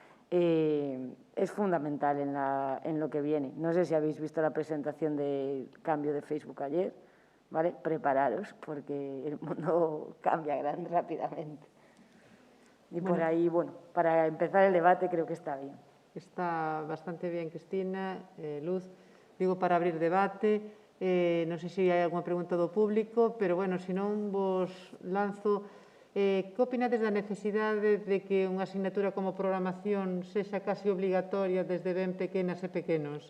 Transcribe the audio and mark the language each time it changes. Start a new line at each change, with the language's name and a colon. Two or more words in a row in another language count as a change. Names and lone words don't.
Spanish: Es fundamental en lo que viene. No sé si habéis visto la presentación del cambio de Facebook ayer, ¿vale? Prepararos, porque el mundo cambia rápidamente. Y por ahí, bueno, para empezar el debate creo que está bien. Está bastante bien, Cristina, Luz. Digo, para abrir debate.
Galician: Non sei se hai alguna pregunta do público, pero, bueno, se non vos lanzo, que opinades da necesidade de que unha asignatura como programación sexa casi obligatoria desde ben pequenas e pequenos?